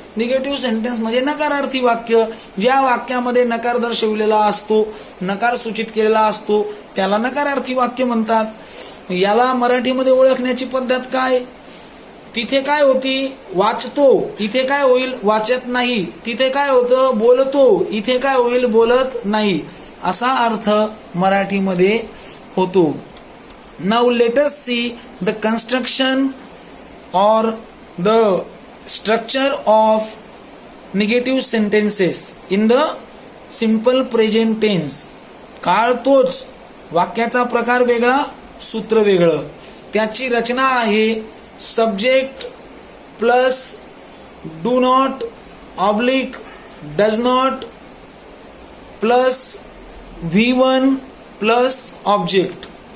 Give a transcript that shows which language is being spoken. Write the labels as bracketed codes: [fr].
[mr] Negative sentence म्हणजे नकारार्थी वाक्य. ज्या वाक्यामध्ये नकार दर्शविलेला असतो, नकार सूचित केलेला असतो त्याला नकारार्थी वाक्य म्हणतात. याला मराठीमध्ये ओळखण्याची पद्धत काय? तिथे काय होती? वाचतो. इथे काय होईल? वाचत नाही. तिथे काय होतं? बोलतो. इथे काय होईल? बोलत नाही. असा अर्थ मराठीमध्ये होतो. [en] Now let us see the construction or the structure of negative sentences in the simple present tense. [mr] काळ तोच, वाक्याचा प्रकार वेगळा, सूत्र वेगळं. त्याची रचना आहे subject plus do not oblique does not plus V1 plus object.